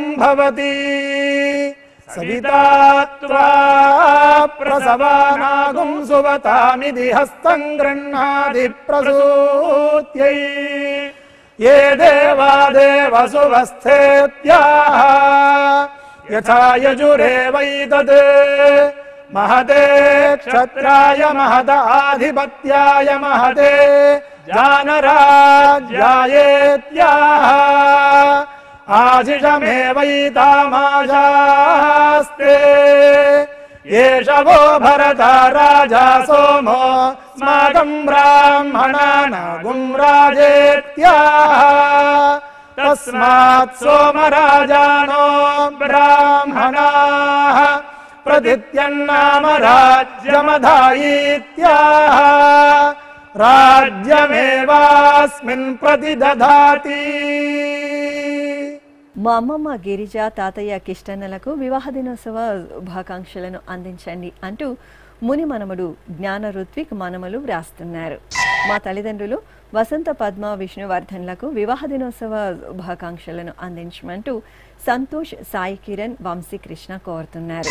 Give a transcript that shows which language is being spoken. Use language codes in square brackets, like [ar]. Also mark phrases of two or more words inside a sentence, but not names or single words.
[sa] भवति सविता त्वा प्रसवानागुं सुवतामिति हस्तं गृह्णाति प्रसूत्यै ये देवा देवसुवस्थेत्याः यथा यजुरेवैतद् महते क्षत्राय महत आधिपत्याय महते जानराज्यायेत्याः आशिषमेवैतामाशास्ते एष वो भरता राजा सोमो स्माकं ब्राह्मणानागुं राजेत्याः तस्मात् सोमराजानो ब्राह्मणाः प्रदित्यन्नाम राज्यमधायीत्याः राज्यमेवास्मिन् प्रतिदधाति. [te] మా అమ్మమ్మ గిరిజ, తాతయ్య కిష్టన్నలకు వివాహ దినోత్సవ శుభాకాంక్షలను అందించండి అంటూ ముని మనమడు జ్ఞాన ఋత్విక్ మనమలు వ్రాస్తున్నారు. మా తల్లిదండ్రులు వసంత పద్మ విష్ణువర్ధన్లకు వివాహ దినోత్సవ శుభాకాంక్షలను అందించమంటూ సంతోష్, సాయి కిరణ్, వంశీకృష్ణ కోరుతున్నారు.